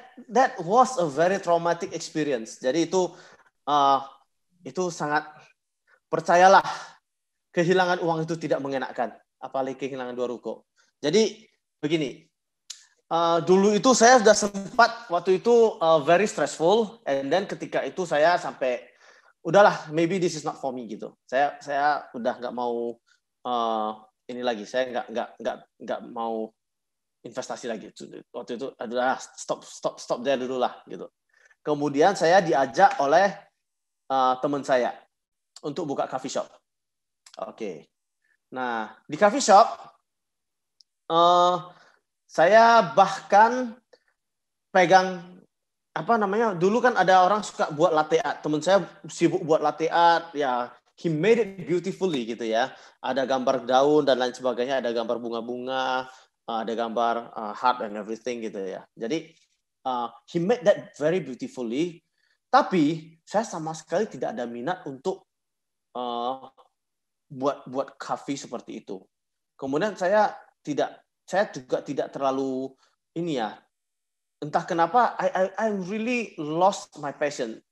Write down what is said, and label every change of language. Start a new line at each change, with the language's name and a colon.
English: That was a very traumatic experience.
Indonesian: Jadi itu sangat, percayalah, kehilangan uang itu tidak mengenakan, apalagi kehilangan 2 ruko. Jadi begini. Dulu itu saya sudah sempat waktu itu
English: very stressful, and then
Indonesian: ketika itu saya sampai udahlah,
English: maybe this is not for me
Indonesian: gitu. Saya udah nggak mau ini lagi. Saya nggak mau investasi lagi. Waktu itu adalah
English: stop there
Indonesian: dulu lah gitu. Kemudian saya diajak oleh teman saya untuk buka coffee shop. Oke. Nah, di coffee shop saya bahkan pegang dulu kan ada orang suka buat latte art. Teman saya sibuk buat latte art, ya,
English: he made it beautifully
Indonesian: gitu ya. Ada gambar daun dan lain sebagainya, ada gambar bunga-bunga, ada gambar
English: heart and everything
Indonesian: gitu ya. Jadi
English: he made that very beautifully.
Indonesian: Tapi saya sama sekali tidak ada minat untuk buat coffee seperti itu. Kemudian saya juga tidak terlalu entah kenapa
English: I really lost my passion.